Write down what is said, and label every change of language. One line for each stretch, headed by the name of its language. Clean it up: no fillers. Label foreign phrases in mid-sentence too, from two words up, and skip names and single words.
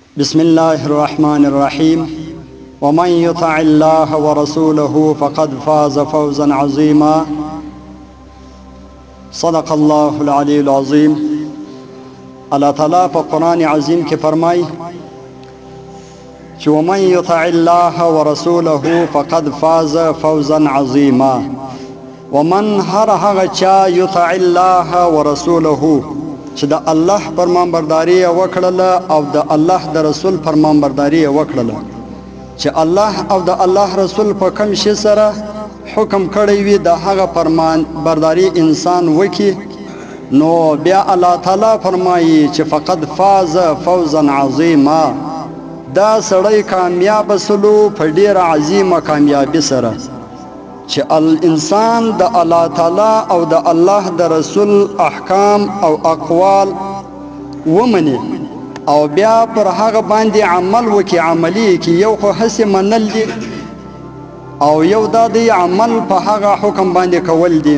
Arabic: بسم الله الرحمن الرحيم ومن يطع الله ورسوله فقد فاز فوزا عظيما صدق الله العلي العظيم.
Pashto: الله تعالی په قرآن عظیم کې فرمایي چې
Arabic: ومن يطع الله ورسوله فقد فاز فوزا عظيما.
Pashto: ومن هر چا
Arabic: يطع الله ورسوله
Pashto: چې د الله فرمانبرداري وکړله او د الله د رسول فرمانبرداري وکړله، چې الله او د الله رسول په کوم شي سره حکم کړی وي د هغه فرمانبرداري انسان وکي، نو بیا الله تعالی فرمایي چې
Arabic: فقد فاز فوزا عظیما،
Pashto: دا سړی کامیاب سلو په ډیره عظیمه کامیابی سره، چې الانسان د الله تعالی او د الله د رسول احکام او اقوال ومني او بیا پر هغه باندې عمل وکي، عملی کی یو خو هسې منل دي او یو دا دی عمل په هغه حکم باندې کول دي.